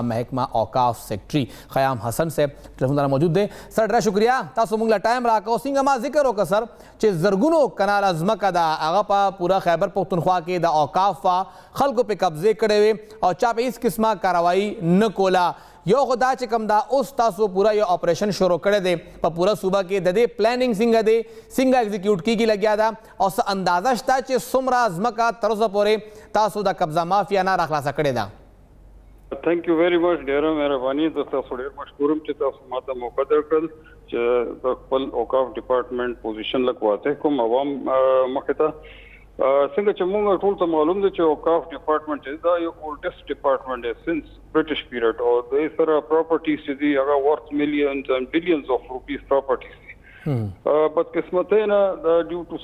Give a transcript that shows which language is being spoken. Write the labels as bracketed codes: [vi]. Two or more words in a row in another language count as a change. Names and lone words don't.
[ps] محکمه اوقاف سیکرټري خیام حسن صاحب ټلیفون سره موجود دی سر ډېره شکریه تاسو موږ له ټایم راکړو څنګه ما ذکر وکړه سر چې زرګونو کناله ځمکه ده هغه په پوره خیبر پښتونخوا کې د اوقاف خلکو پې قبضې کړې وې او چا په هېڅ قسمه کاروایي نه کوله یو خو دا چې کوم دا اوس تاسو پوره یو اپریشن شروع کړی دی په پوره صوبه کې د دې پلانینګ څنګه دی څنګه ایگزیکیوټ کیږي لګیا ده او څه اندازه شته چې څومره ځمکه تر اوسه پورې تاسو د قبضه مافیا نه راخلاصه کړې ده [en] thank you very much [ps] ډیره مهرباني زه تاسو ډېر مشکور یم چې تاسو ماته موقع درکړل چې د خپل اوقاف ډپارټمنټ پوزیشن لږ واضح کوم عوام مخې ته څنګه چې موږ ټول ته معلوم دی چې اوقاف ډپارټمنټ دا یو [en] oldest department [ps] دی [en] since British period [ps] او د سره پراپرټیز چې دي هغه [en] worth millions and billions of rupees properties [ps] دي بدقسمتۍ نه [en] due to